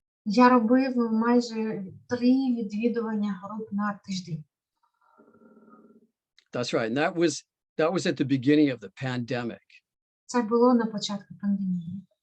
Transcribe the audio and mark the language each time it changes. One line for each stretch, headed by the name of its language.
Ukrainian: Я робив майже 3 відвідування груп на тиждень.
English: That's right. And that was at the beginning of the pandemic.
Ukrainian: Це було на початку пандемії.